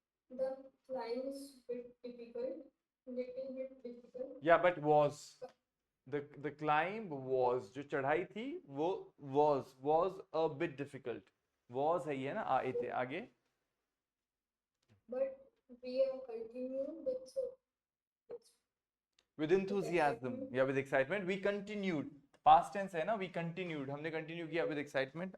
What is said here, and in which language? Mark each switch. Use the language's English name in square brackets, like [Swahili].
[English] The climb is bit difficult, little bit difficult. Yeah, but was the climb was, [Hindi] जो चढ़ाई थी वो [English] was a bit difficult. [Hindi] Was है ये ना, थे आगे. [English] But we have continued With enthusiasm, yeah, with excitement, we continued. Past tense [Hindi] है ना, [English] we continued, [Hindi] हमने continue किया [English] with excitement.